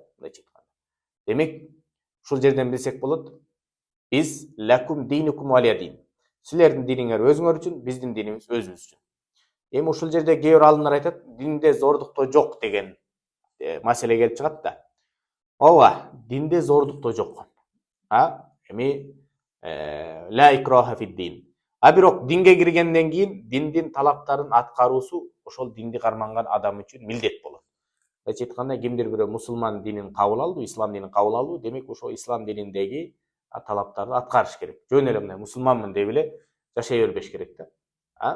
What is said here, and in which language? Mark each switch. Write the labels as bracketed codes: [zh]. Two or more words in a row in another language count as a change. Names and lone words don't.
[ky] Демек, ушул жерден билсек болот, биз [ar] لكم دينكم ولي دين. [ky] Силердин диниңер өзүңөр үчүн, биздин динибиз өзүбүз үчүн. Эми ушул жерде кээ бир алымдар айтат, динде зордуктоо жок деген маселе келип чыгат да. Ооба, динде зордуктоо жок. [ar] Эми لا إكراه في الدين. [ky] Бирок динге киргенден кийин диндин талаптарын аткаруусу ошол динди карманган адам үчүн милдет болот. Мындайча айтканда, кимдир бирөө мусулман динин кабыл алды, ислам динин кабыл алды, демек ошол ислам дининдеги талаптарды аткарыш керек. Жөн эле мындай мусулманмын деп эле жашай бербеш керек да.